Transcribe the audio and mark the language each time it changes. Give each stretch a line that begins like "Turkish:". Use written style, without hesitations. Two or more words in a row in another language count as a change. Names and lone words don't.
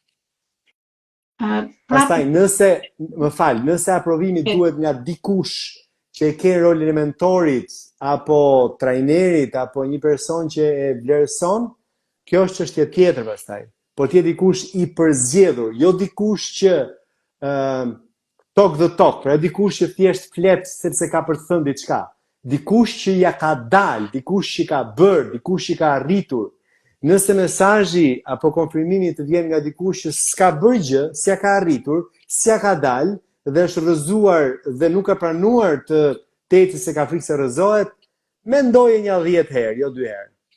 Albanian: Pastaj nëse aprovimi duhet nga dikush që e ke rolin e mentorit apo trajnerit apo një person që e vlerëson, kjo është çështje tjetër pastaj. Po ti je dikush i përzgjedhur, jo dikush që
English: talk the talk,
Albanian: pra dikush që thjesht flet sepse ka për të thënë diçka. Dikush që ja ka dalë, dikush që ka bërë, dikush që ka arritur. Nëse mesazhi apo konfirmimi të vjen nga dikush që s'ka bërë gjë, s'ja ka arritur, s'ja ka dalë dhe është rrëzuar dhe nuk ka pranuar të tetë se ka frikë se rrëzohet, mendoje një 10 herë, jo 2 herë.